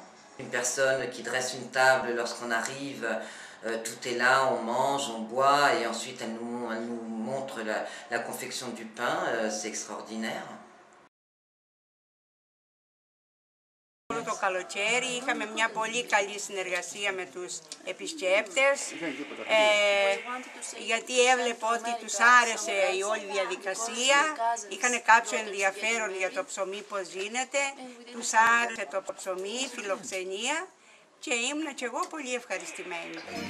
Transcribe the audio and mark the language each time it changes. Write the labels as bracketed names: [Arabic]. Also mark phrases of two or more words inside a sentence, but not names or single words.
[French] Une personne qui dresse une table lorsqu'on arrive, tout est là, on mange, on boit et ensuite elle nous montre la confection du pain, c'est extraordinaire. [Greek] Το καλοκαίρι είχαμε μια πολύ καλή συνεργασία με τους επισκέπτες γιατί έβλεπα ότι τους άρεσε η όλη διαδικασία, είχαν κάποιο ενδιαφέρον για το ψωμί πώς γίνεται, τους άρεσε το ψωμί, η φιλοξενία και ήμουν και εγώ πολύ ευχαριστημένη.